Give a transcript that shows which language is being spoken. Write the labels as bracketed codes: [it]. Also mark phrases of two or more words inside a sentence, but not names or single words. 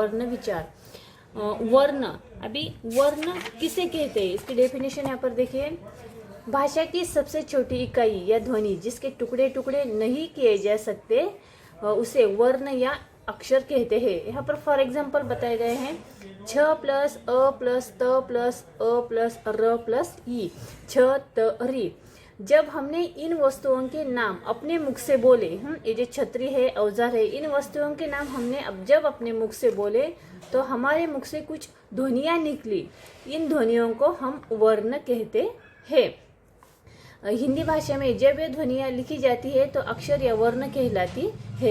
[hi] वर्ण विचार, वर्ण, अभी वर्ण किसे कहते हैं इसकी डेफिनेशन यहाँ पर देखिए। भाषा की सबसे छोटी इकाई या ध्वनि जिसके टुकड़े टुकड़े नहीं किए जा सकते उसे वर्ण या अक्षर कहते हैं। यहाँ पर [en] for example [hi] बताए गए हैं छ प्लस अ प्लस त प्लस अ प्लस र प्लस ई, छ त री। जब हमने इन वस्तुओं के नाम अपने मुख से बोले, ये जो छतरी है, औजार है, इन वस्तुओं के नाम हमने जब अपने मुख से बोले तो हमारे मुख से कुछ ध्वनियाँ निकली। इन ध्वनियों को हम वर्ण कहते हैं। हिंदी भाषा में जब ये ध्वनियाँ लिखी जाती है तो अक्षर या वर्ण कहलाती है।